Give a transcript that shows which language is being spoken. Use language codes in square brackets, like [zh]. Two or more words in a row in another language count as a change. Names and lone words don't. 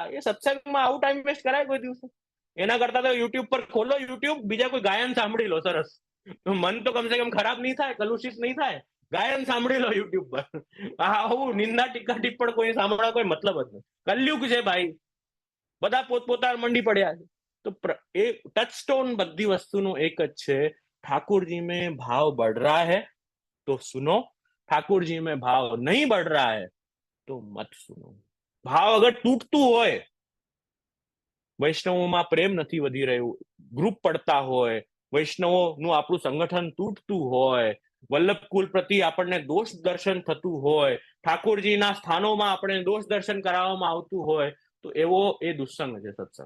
[gu] એ સત્સંગમાં આવું ટાઈમ વેસ્ટ કરાય કોઈ દિવસે? એના કરતા તો યુટ્યુબ પર ખોલો, યુટ્યુબ, બીજા કોઈ ગાયન સાંભળી લો, સરસ. મન તો કમસે કમ ખરાબ નહીં થાય, કલુષિત નહીં થાય. ગાયન સાંભળી લો યુટ્યુબ પર. આવું નિંદા ટીકા ટિપ્પણ કોઈ સાંભળવા કોઈ મતલબ જ નહીં. કલયુગ છે ભાઈ, બધા પોતપોતાના મંડી પડ્યા છે. તો એ ટચસ્ટોન બધી વસ્તુનો એક જ છે, [hi] ठाकुर जी में भाव बढ़ रहा है तो सुनो, ठाकुर जी में भाव नहीं बढ़ रहा है तो मत सुनो. भाव अगर [gu] तूटતું હોય, વૈષ્ણવોમાં પ્રેમ નથી વધી રહ્યું, ગ્રુપ પડતા હોય, વૈષ્ણવોનું આપણું સંગઠન તૂટતું હોય, વલ્લભકુલ પ્રતિ આપણને દોષ દર્શન થતું હોય, ઠાકોરજીના સ્થાનોમાં આપણે દોષ દર્શન કરાવવામાં આવતું હોય, તો એવો એ દુસ્સંગ છે સત્સંગ.